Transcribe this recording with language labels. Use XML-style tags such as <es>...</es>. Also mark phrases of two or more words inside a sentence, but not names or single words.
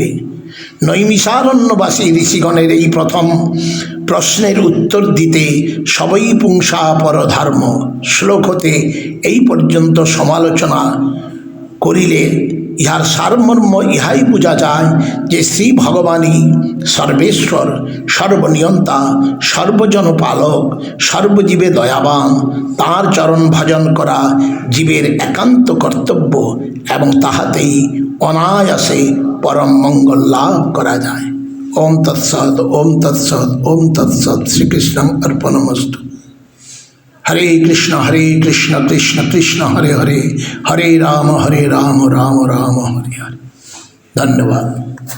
<bn>নৈমিষারণ্যবাসী ঋষিগণের এই প্রথম প্রশ্নের উত্তর দিতে</bn> <sa>সবই পুংসা পরধর্ম</sa> <bn>শ্লোক হতে এই পর্যন্ত সমালোচনা করিলে ইহার সারমর্ম ইহাই বোঝা যায় যে শ্রী ভগবানই সর্বেশ্বর, সর্বনিয়ন্তা, সর্বজন পালক, সর্বজীবে দয়াবান। তাঁর চরণ ভজন করা জীবের একান্ত কর্তব্য এবং তাহাতেই অনায়াসে পরম মঙ্গল লাভ করা যায়।</bn> <sa>ওম তৎসৎ, ওম তৎসৎ, ওম তৎসৎ। শ্রীকৃষ্ণ অর্পণমস্তু। হরে কৃষ্ণ কৃষ্ণ কৃষ্ণ হরে হরে, হরে রাম রাম রাম হরে হরে।</sa> <bn>ধন্যবাদ।</bn>